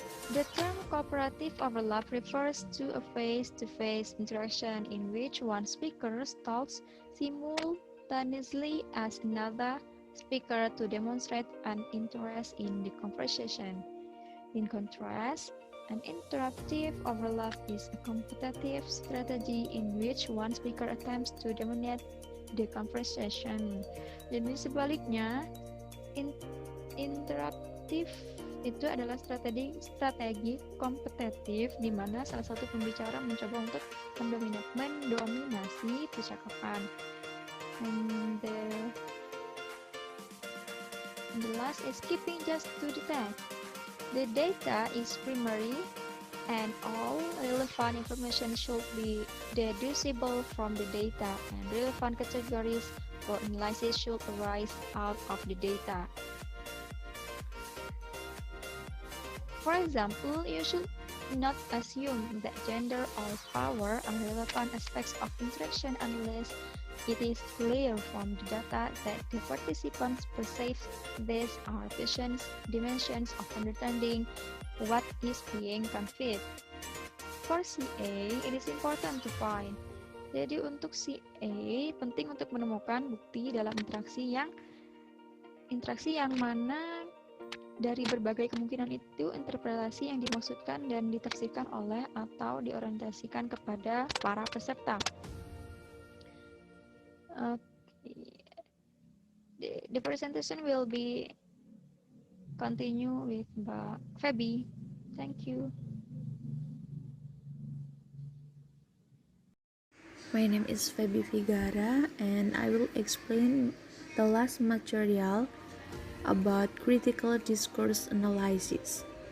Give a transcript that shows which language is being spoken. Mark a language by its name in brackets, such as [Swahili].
[English] The term cooperative overlap refers to a face-to-face interaction in which one speaker talks simultaneously as another speaker to demonstrate an interest in the conversation. In contrast, an interruptive overlap is a competitive strategy in which one speaker attempts to dominate the conversation. [Indonesian] Jadi sebaliknya, interruptive itu adalah strategi kompetitif di mana salah satu pembicara mencoba untuk mendominasi percakapan. [English] And the last is keeping just to the text. The data is primary and all relevant information should be deducible from the data, and relevant categories for analysis should arise out of the data. For example, you should not assume that gender or power are relevant aspects of interaction unless it is clear from the data that the participants perceive these are dimensions of understanding what is being conveyed. For CA, it is important to find. [Indonesian] Jadi untuk CA, penting untuk menemukan bukti dalam interaksi yang mana dari berbagai kemungkinan itu interpretasi yang dimaksudkan dan ditafsirkan oleh atau diorientasikan kepada para peserta. [English] The presentation will be continue with Mbak Feby. Thank you. My name is Feby Figara and I will explain the last material about critical discourse analysis.